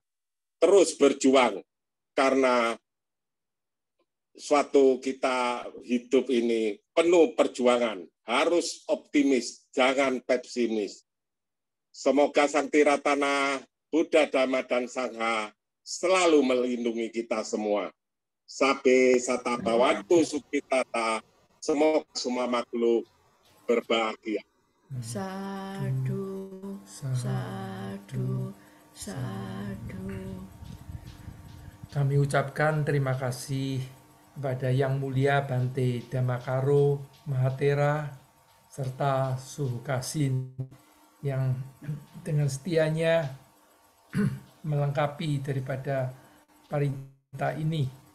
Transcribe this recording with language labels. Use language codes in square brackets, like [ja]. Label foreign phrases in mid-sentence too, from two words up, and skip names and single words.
[id] Terus berjuang, karena suatu kita hidup ini penuh perjuangan, harus optimis, jangan pesimis. Semoga Sang Tiratana, Buddha, Dhamma, dan Sangha selalu melindungi kita semua. [pi] Sabe sata bawantu sukitata, [id] semoga semua makhluk berbahagia. [pi] Sadu, sadu, sadu. [id] Kami ucapkan terima kasih kepada Yang Mulia Bante Dhammakaro Mahatera serta Suhu Kasin yang dengan setianya melengkapi daripada parita ini.